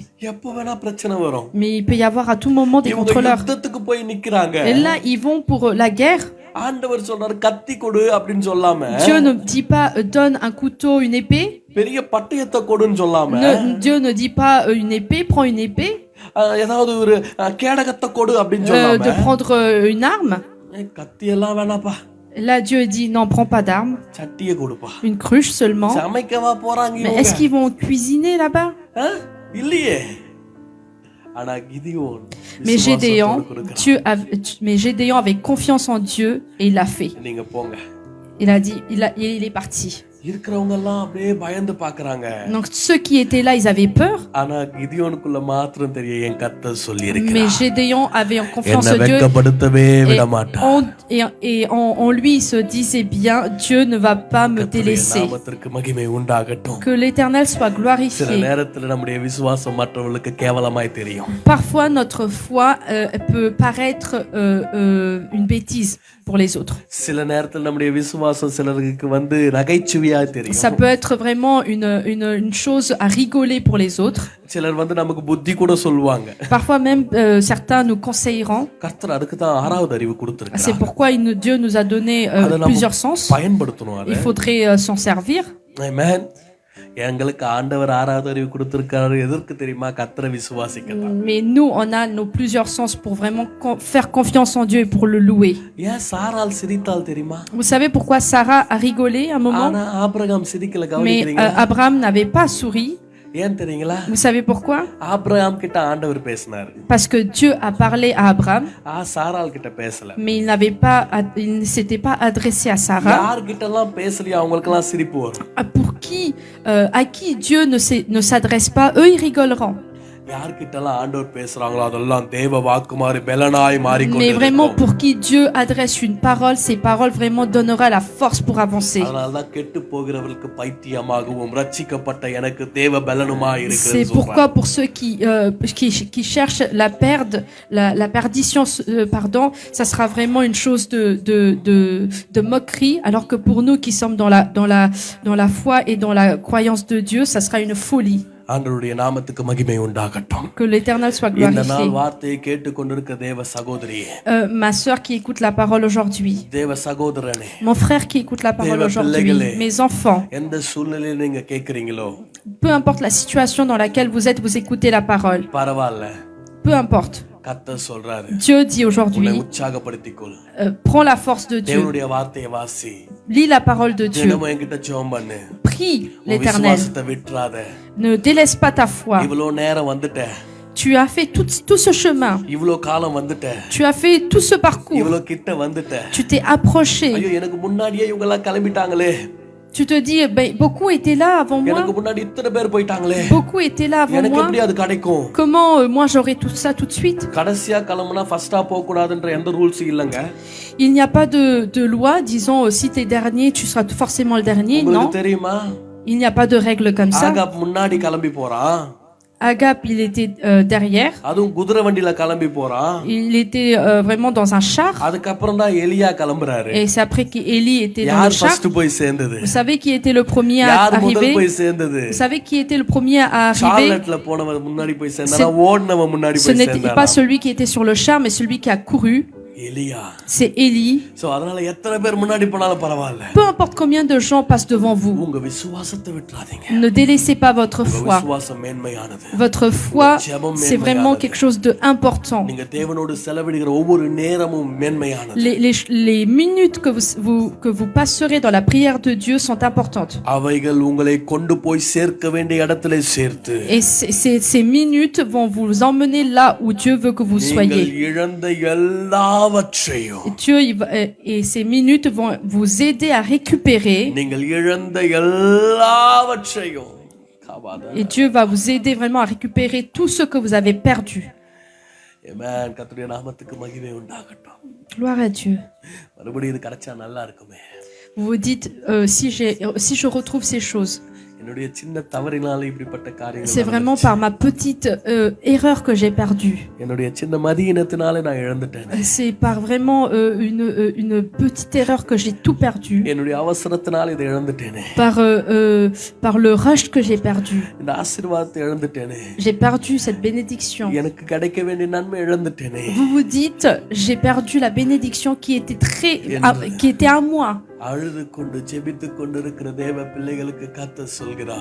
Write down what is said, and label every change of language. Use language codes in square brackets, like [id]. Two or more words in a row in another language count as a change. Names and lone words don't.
[ta] எப்ப வேணா பிரச்சனை வரும். [fr] Mais il peut y avoir à tout moment des contrôleurs. [ta] யுத்தத்துக்கு போய் நிக்கறாங்க. [fr] Et là ils vont pour la guerre. [ta] ஆண்டவர் சொல்றாரு கத்தி கொடு அப்படினு சொல்லாம. [fr] Dieu ne dit pas donne un couteau, une épée. [ta] பெரிய பட்டயத்தை கொடுன்னு சொல்லாம. [fr] Dieu ne dit pas une épée, prends une épée. [ta] ஏதாவது ஒரு கேடகத்தை கொடு அப்படினு சொல்லாம. [fr] De prendre une arme. [ta] கத்தி எல்லாம் வேணாப்பா. [fr] Là Dieu dit non, prends pas d'arme. [ta] சட்டியை கொடுப்பா. [fr] Une cruche seulement. [ta] சமைக்கவா போறாங்க இவங்க? [fr] Mais est-ce qu'ils vont cuisiner là-bas? [ta] இல்லையே. [fr] Mais Gédéon avait confiance en Dieu et il l'a fait. Il a dit, il est parti. Donc ceux qui étaient là, ils avaient peur. Mais Gédéon avait confiance en Dieu. Et en lui, il se disait bien, Dieu ne va pas me délaisser. Que l'Éternel soit glorifié. Parfois, notre foi peut paraître une bêtise. pour les autres. [ta] சில நேரத்தில் நம்முடைய விசுவாசம் சிலருக்கு வந்து நகைச்சுவையா தெரியும். [fr] Ça peut être vraiment une chose à rigoler pour les autres. [ta] சிலர் வந்து நமக்கு புத்தி கூட சொல்லுவாங்க. [fr] Parfois même certains nous conseilleront. [ta] கர்த்தர் அதுக்கு தான் ஆறாவது அறிவு கொடுத்திருக்கார். [fr] C'est pourquoi Dieu nous a donné plusieurs sens. [ta] பயன்படுத்தணும் அதை. [fr] Il faudrait s'en servir. Amen. [ta] எங்களுக்கு ஆண்டவர் ஆறாவது அறிவு கொடுத்திருக்காரு எதற்கு தெரியுமா? கர்த்தரை விசுவாசிக்கலாம். [fr] Mais nous on a nos plusieurs sens pour vraiment faire confiance en Dieu et pour le louer. [ta] ஏன் சாராள் சிரித்தாள் தெரியுமா? [fr] Vous savez pourquoi Sarah a rigolé un moment? [ta] ஆனா ஆபிரகாம் சிரிக்கல, [fr] Mais [ta] கவனிக்கிறீங்களா? [fr] Abraham n'avait pas souri. [ta] ஏன் தெரியுங்களா? [fr] Vous savez pourquoi? [ta] ஆபிரகாம் கிட்ட ஆண்டவர் பேசினார். [fr] Parce que Dieu a parlé à Abraham. [ta] சாராள் கிட்ட பேசல. [fr] Mais il ne s'était pas adressé à Sarah. [ta] யார் கிட்டலாம் பேசலையோ அவங்களுக்கெல்லாம் சிரிப்பு வரும். [fr] Pour qui, à qui Dieu ne s'adresse pas, eux ils rigoleront. [ta] யார் கிட்டலாம் ஆண்டவர் பேசுறாங்களோ அதெல்லாம் தேவ வாக்குமாரி பெலனாய் [fr] Mais [ta] மாறிக்கொண்டிருக்கும். [fr] vraiment pour qui Dieu adresse une parole, ces paroles vraiment donnera la force pour avancer. [ta] அதனால தான் கெட்டு போகிறவர்களுக்கு பைத்தியமாகவும் ரட்சிக்கப்பட்ட எனக்கு தேவ பெலனுமாய் [fr] C'est [ta] இருக்கிறது. [fr] pourquoi pour ceux qui cherchent la perdition, pardon, ça sera vraiment une chose de moquerie, alors que pour nous qui sommes dans la foi et dans la croyance de Dieu, ça sera une folie. [ta] ஆண்டவருடைய நாமத்துக்கு மகிமை உண்டாகட்டும். [fr] Que l'Éternel soit [ta] இந்த நாள் [fr] glorifié. [ta] வார்த்தையை கேட்டுக்கொண்டிருக்க தேவ சகோதரியே, [fr] Ma sœur qui écoute la parole aujourd'hui, [ta] தேவ சகோதரனே, [fr] mon frère qui écoute la parole aujourd'hui, mes enfants, [ta] எந்த சூழ்நிலையில நீங்க கேக்குறீங்களோ [fr] peu importe la situation dans laquelle vous êtes, vous écoutez la parole. [ta] பரவாயில்ல, [fr] Peu importe. [ta] கர்த்தர் சொல்றாரு, [fr] Dieu dit [ta] உன்னை [fr] aujourd'hui, [ta] உற்சாகப்படுத்திக்கொள். [fr] prends la force de Dieu, [ta] தேவனுடைய வார்த்தையை வாசி, [fr] lis la parole de Dieu, [ta] தினமும் என்கிட்ட ஜெபம் பண்ணு, [fr] prie [ta] உன் [fr] l'Éternel, [ta] விசுவாசத்தை விட்டுறாத. [fr] ne délaisse pas ta foi. [ta] இவ்வளவு நேரம் வந்துட்ட, [fr] Tu as fait tout ce chemin, [ta] இவ்வளவு காலம் வந்துட்ட, [fr] tu as fait tout ce parcours, [ta] இவ்வளவு கிட்ட வந்துட்ட. [fr] tu t'es approché. [ta] ஐயோ எனக்கு முன்னாடியே இவங்க எல்லாம் கிளம்பிட்டாங்களே, [fr] Tu te dis, beaucoup étaient là avant moi, [ta] எனக்கு முன்னாடி இத்தனை பேர் போயிட்டாங்களே, [fr] beaucoup étaient là avant [ta] எனக்கு [fr] moi. [ta] எப்படி அது கிடைக்கும்? [fr] Comment moi j'aurai tout ça tout de suite? [ta] கடைசியா கிளம்புனா ஃபர்ஸ்டா போக கூடாதுன்ற எந்த ரூல்ஸ் இல்லங்க. [fr] Il n'y a pas de loi disant si tu es dernier, tu seras forcément le dernier. Non, [ta] உங்களுக்கு தெரியுமா? [fr] il n'y a pas de règle comme ça. [ta] ஆகாப் முன்னாடி கிளம்பி போறான், [fr] Agap, il était derrière. [ta] அதுவும் குதிரை வண்டியில கிளம்பி போறான். [fr] Il était vraiment dans un char. [ta] அதுக்கப்புறம் தான் எலியா கிளம்புறாரு. [fr] Et c'est après qu'Élie était dans [ta] யார் [fr] le char. [ta] ஃபர்ஸ்ட் போய் சேர்ந்தது? [fr] Vous savez qui était le premier à [ta] யார் முதல் [fr] arriver? [ta] போய் சேர்ந்தது? [fr] Vous savez qui était le premier à arriver? [ta] சார்லட்ல போனவன் முன்னாடி போய் சேர்ந்தானா, ஓடுனவன் முன்னாடி [fr] Ce [ta] போய் [fr] n'était [ta] சேர்ந்தானா? [fr] pas celui qui était sur le char, mais celui qui a couru. [ta] எலியா. [fr] C'est Élie. [ta] சோ அதனால எத்தனை பேர் முன்னாடி போனாலும் பரவாயில்ல, [fr] Peu importe combien de gens passent devant vous, [ta] உங்க விசுவாசத்தை விட்டுறாதீங்க. [fr] ne délaissez pas votre [ta] உங்க [fr] foi. [ta] விசுவாசம் மேன்மையானது. [fr] Votre foi, c'est vraiment quelque chose d'important. [ta] நீங்க தேவனோடு செலவிடுகிற ஒவ்வொரு நேரமும் மேன்மையானது. [fr] Les minutes que vous passerez dans la prière de Dieu sont importantes. [ta] அவைகள் உங்களை கொண்டு போய் சேர்க்க வேண்டிய இடத்திலே சேர்த்து, [fr] Et ces minutes vont vous emmener là où Dieu veut que vous [ta] நீங்கள் [fr] soyez. [ta] இழந்த எல்லாவற்றையும், [fr] Et ces minutes vont vous aider à récupérer. [ta] நீங்கள் இழந்த எல்லாவற்றையும், [fr] Et Dieu va vous aider vraiment à récupérer tout ce que vous avez perdu. [ta] ஆமென். கர்த்தருடைய நாமத்துக்கு மகிமை உண்டாகட்டும். [fr] Gloire à Dieu. [ta] மறுபடியும் இது கிடைச்சா நல்லா இருக்குமே. [fr] Vous vous dites, si je retrouve ces choses, [ta] என்னுடைய சின்ன தவறினால இப்படிப்பட்ட காரியங்கள், [fr] c'est vraiment par ma petite erreur que j'ai perdu. [ta] என்னுடைய சின்ன மதியினத்தினால நான் இழந்துட்டேன். [fr] C'est par vraiment une petite erreur que j'ai tout perdu. [ta] என்னுடைய அவசரத்தினால இதை இழந்துட்டேனே. [fr] Par le rush que j'ai perdu. [ta] இந்த ஆசீர்வாதத்தை இழந்துட்டேனே. [fr] J'ai perdu cette bénédiction. [ta] எனக்கு கிடைக்க வேண்டிய நன்மை இழந்துட்டேனே. [fr] Vous vous dites, j'ai perdu la bénédiction qui était à moi. [ta] அழுது கொண்டு ஜெபித்து கொண்டிருக்கிற தேவ பிள்ளைகளுக்கு கர்த்தர் சொல்கிறார்,